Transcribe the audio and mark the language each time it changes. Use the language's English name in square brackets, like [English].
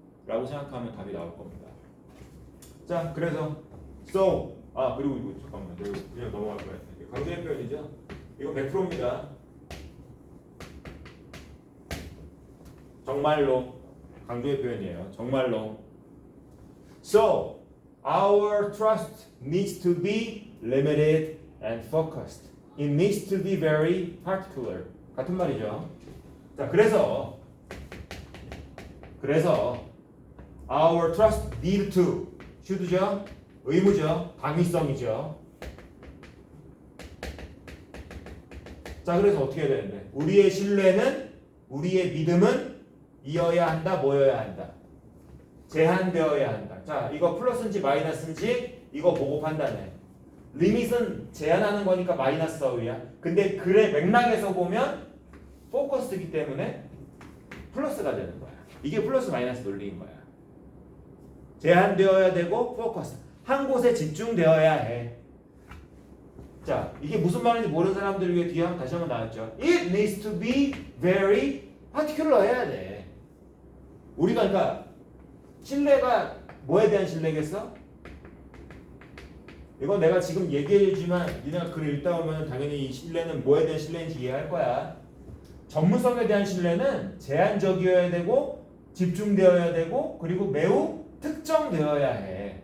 [Korean] 라고 생각하면 답이 나올 겁니다. 자, 그래서 그리고 이거 잠깐만, 이거 그냥 넘어갈 거야. 강조의 표현이죠. 이거 100%입니다. 정말로 강조의 표현이에요. 정말로. [English] So, our trust needs to be limited and focused. It needs to be very particular. [Korean] 같은 말이죠. 자, 그래서 [English] our trust need to [Korean] should죠? 의무죠. 당위성이죠. 자, 그래서 어떻게 해야 되는데? 우리의 신뢰는, 우리의 믿음은 이어야 한다, 뭐여야 한다? 제한되어야 한다. 자, 이거 플러스인지 마이너스인지 이거 보고 판단해. 리밋은 제한하는 거니까 마이너스 어휘야. 근데 글의 맥락에서 보면 포커스이기 때문에 플러스가 되는 거야. 이게 플러스 마이너스 논리인 거야. 제한되어야 되고 포커스. 한 곳에 집중되어야 해. 자, 이게 무슨 말인지 모르는 사람들 위해 뒤에 다시 한번 나왔죠. [English] It needs to be very particular [Korean] 해야 돼. 우리가 그러니까 신뢰가 뭐에 대한 신뢰겠어? 이건 내가 지금 얘기해주지만 니네가 글을 읽다 보면 당연히 이 신뢰는 뭐에 대한 신뢰인지 이해할 거야. 전문성에 대한 신뢰는 제한적이어야 되고 집중되어야 되고 그리고 매우 특정되어야 해.